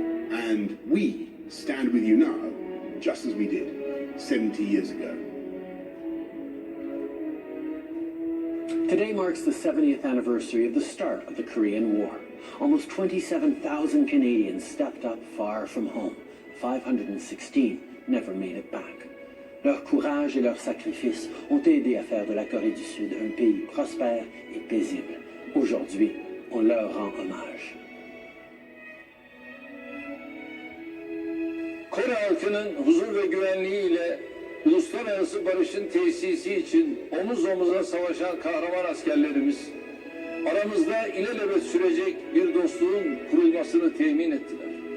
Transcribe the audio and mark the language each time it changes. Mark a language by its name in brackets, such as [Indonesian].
[English] And we stand with you now, just as we did 70 years ago. Today marks the 70th anniversary of the start of the Korean War. Almost 27,000 Canadians stepped up far from home. 516 never made it back. [French] Leur courage et leur sacrifice ont aidé à faire de la Corée du Sud un pays prospère et paisible. Aujourd'hui, on leur rend hommage. [Turkish] Kore halkının huzur ve güvenliğiyle uluslararası barışın tesisi için omuz omuza savaşan kahraman askerlerimiz, aramızda ilelebet sürecek bir dostluğun kurulmasını temin ettiler.